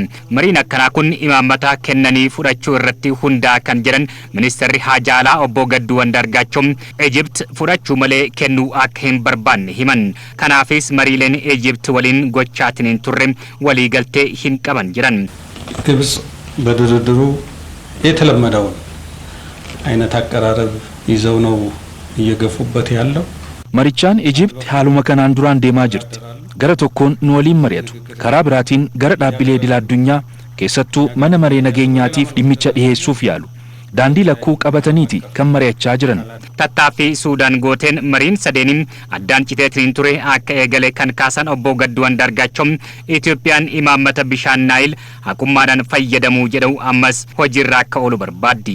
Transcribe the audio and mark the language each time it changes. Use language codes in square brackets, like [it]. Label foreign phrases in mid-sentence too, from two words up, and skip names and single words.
[om] Mariin akkanaa kun imaammata kennanii fudhachuu irratti hundaa kan jedhan ministeerri Haajaa Alaa obbo Gadduu Andaargaachoo Ijipti fudhachuu malee kennuu akka hin barbaanne himan. Kanaafis mariileen Ijipti waliin gochaatiin turre walii galtee hin qaban jedhan. [am] ግብጽ በድርድሩ የተለመደውን አይነት አቀራረብ ይዘው ነው እየገፉበት ያለው። [om] Marichaan Ijipti haaluma kanaan duraan deemaa jirti. Gara tokkoon nu waliin mari'atu. Karaa biraatiin gara dhaabbilee idil addunyaa keessattuu mana maree nageenyaatiif dhimmicha dhiheessuuf yaalu. Daandii lakkuu qabataniiti kan mari'achaa jiran. Tattaaffii Suudaan gooteen mariin sadeenin addaan citeetiin ture akka eegale kan kaasan obbo Gadduu Andaargaachoo Itoophiyaan imaammata bishaan Naayil haqummaadhaan fayyadamuu jedhu ammas hojiirra akka oolu barbaaddi.